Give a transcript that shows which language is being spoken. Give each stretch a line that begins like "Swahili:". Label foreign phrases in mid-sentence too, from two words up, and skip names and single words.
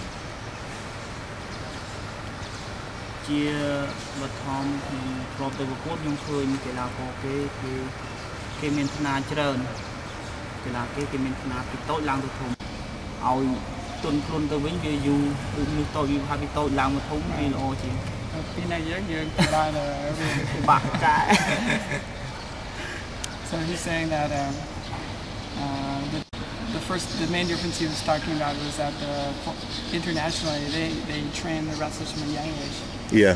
Khmer: ជាបឋមខ្ញុំធ្លាប់ទៅប្រកួតខ្ញុំឃើញកីឡាករគេមានឋានៈច្រើនកីឡាគេមានឋានៈពីតូចឡើងទៅធំឲ្យទន់ខ្លួនទៅវិញវាយូរដូចនេះតូចវាថាពីតូចឡើងមកធំវាល្អជាង
English: So he's saying that the main difference he was talking about was that internationally they train the wrestlers from a young age. Yeah.